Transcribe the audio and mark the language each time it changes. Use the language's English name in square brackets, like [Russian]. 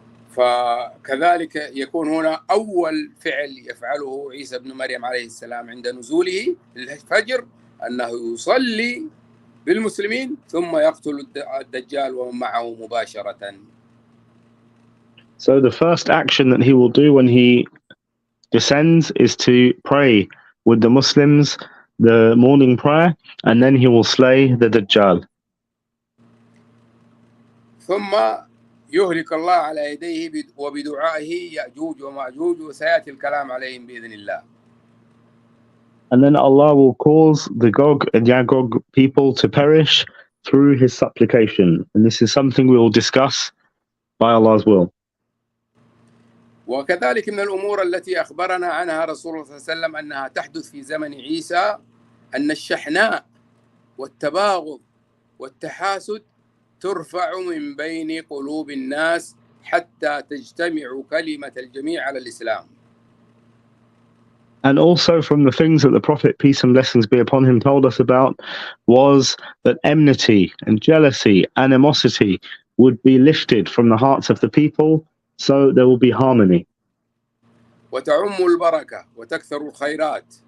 [Arabic] فكذلك يكون هنا أول فعل يفعله عيسى بن مريم عليه السلام عند نزوله الفجر أنه يصلي بالمسلمين ثم يقتل الدجال ومن معه مباشرة. [English] So the first action that he will do when he descends is to pray with the Muslims the morning prayer, and then he will slay the Dajjal. [Arabic] ثم يهلك الله على يديه وبدعائه يأجوج ومأجوج وسيأتي الكلام عليهم بإذن الله. [English] And then Allah will cause the Gog and Yagog people to perish through his supplication. And this is something we will discuss by Allah's will. [Arabic] وكذلك من الأمور التي أخبرنا عنها رسول الله صلى الله عليه وسلم أنها تحدث في زمن عيسى أن الشحناء والتباغض والتحاسد ترفع من بين قلوب الناس حتى تجتمع كلمة الجميع على الإسلام. [English] And also from the things that the Prophet, peace and blessings be upon him, told us about was that enmity and jealousy, animosity would be lifted from the hearts of the people, so there will be harmony. [Arabic] وتعم البركة وتكثر الخيرات.